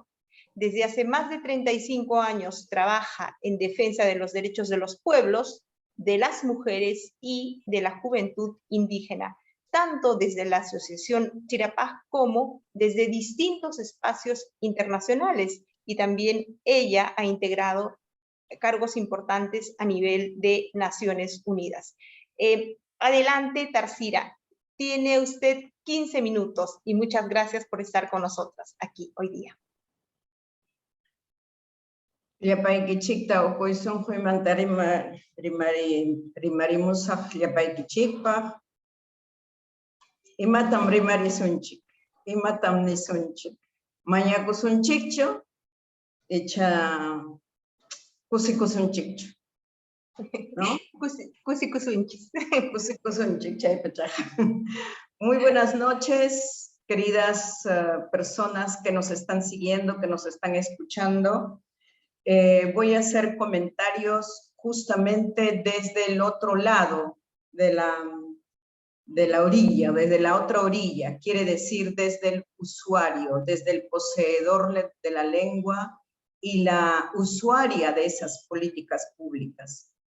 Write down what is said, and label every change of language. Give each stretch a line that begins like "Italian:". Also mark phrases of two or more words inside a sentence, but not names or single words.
Spanish: Desde hace más de 35 años trabaja en defensa de los derechos de los pueblos, de las mujeres y de la juventud indígena, tanto desde la Asociación Chirapaj como desde distintos espacios internacionales, y también ella ha integrado cargos importantes a nivel de Naciones Unidas. Adelante, Tarsila, tiene usted 15 minutos y muchas gracias por estar con nosotras aquí hoy día.
Quechua: Llapaykichikta ukuysun huymanta rimarimusaq llapaykichikpaq. Imatam rimarisunchik, imatam nisunchik. Mañakusunchikchu, icha kusikusunchikchu. ¿No? Kusikusunchis. Kusikusunchik, chaypachaj.
Spanish: Muy buenas noches, queridas personas que nos están siguiendo, que nos están escuchando. Voy a hacer comentarios justamente desde el otro lado de la orilla, desde la otra orilla, quiere decir desde el usuario, desde el poseedor de la lengua y la usuaria de esas políticas públicas.